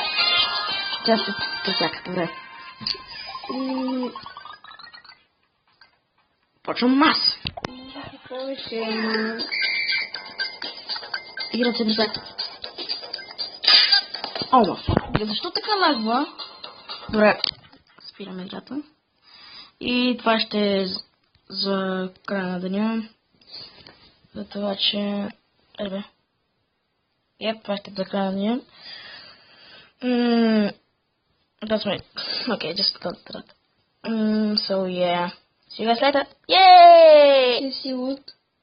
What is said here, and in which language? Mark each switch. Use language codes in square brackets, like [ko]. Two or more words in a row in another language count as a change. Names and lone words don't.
[en] Just так, [bg] добре. Почвам мас. Повече. Играта ми так. Ама, защо така лагва? Добре, спираме играта. И това ще е за края на деня. За това, че... това ще е за края на деня. [en] That's right. Okay, just got that. So yeah. See you guys later. Yay! [bg] Ще си луд.